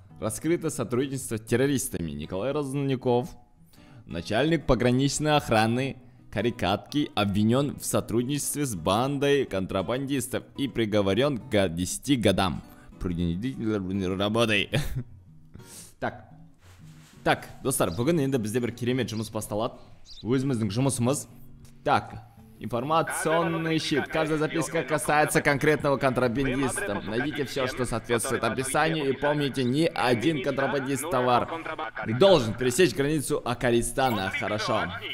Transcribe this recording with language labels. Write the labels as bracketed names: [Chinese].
[Russian] Раскрыто сотрудничество с террористами. Николай Разумников, начальник пограничной охраны Карикатки, обвинен в сотрудничестве с бандой контрабандистов и приговорен к 10 годам принудительной работы. [Kazakh] Так, достар, бүгін енді бізде бір керемет жұмыс басталады. Өзіміздің жұмысымыз. [Russian] Так, информационный щит. Каждая записка касается конкретного контрабандиста. Найдите все, что соответствует описанию, и помните, ни один контрабандист товар не должен пересечь границу Акаристана. Хорошо.